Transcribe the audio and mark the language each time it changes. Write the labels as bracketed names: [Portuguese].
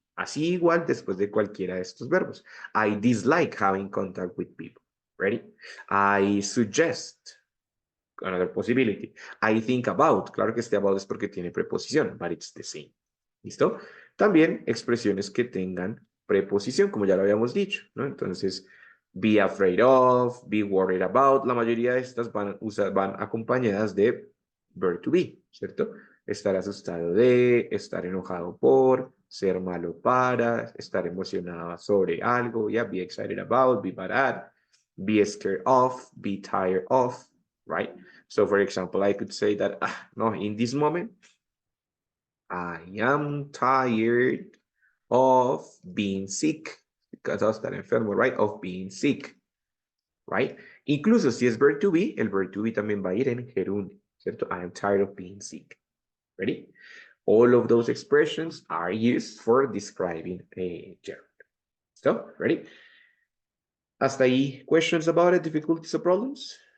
[Spanish] Así igual después de cualquiera de estos verbos. [English] I dislike having contact with people. Ready? I suggest. Another possibility. I think about. [Spanish] Claro que este about es porque tiene preposición, [English] but it's the same. [Spanish] ¿Listo? También expresiones que tengan preposición, como ya lo habíamos dicho, ¿no? Entonces, be afraid of, be worried about, la mayoría de estas van acompañadas de verb to be, ¿cierto? Estar asustado de, estar enojado por, ser malo para, estar emocionado sobre algo, yeah, be excited about, be bad at, be scared of, be tired of, right? [English] So, for example, I could say that, no, in this moment, I am tired of being sick. Because of [Spanish] estar enfermo, [English] right? Of being sick, right? [Spanish] Incluso si es verb to be, el verb to be también va a ir en gerundio, ¿cierto? [English] I am tired of being sick. Ready? All of those expressions are used for describing a gerund. So, ready? [Spanish] Hasta ahí, [English] questions about it, difficulties or problems?